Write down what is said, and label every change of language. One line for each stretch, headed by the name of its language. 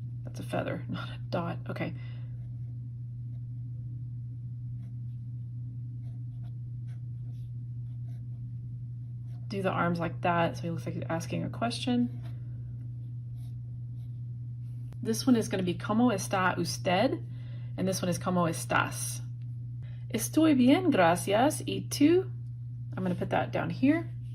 English: That's a feather, not a dot. Okay. Do the arms like that, so he looks like he's asking a question. This one is going to be
Spanish: ¿Cómo está usted?
English: And this one is
Spanish: ¿Cómo estás? Estoy bien, gracias. ¿Y tú?
English: I'm going to put that down here.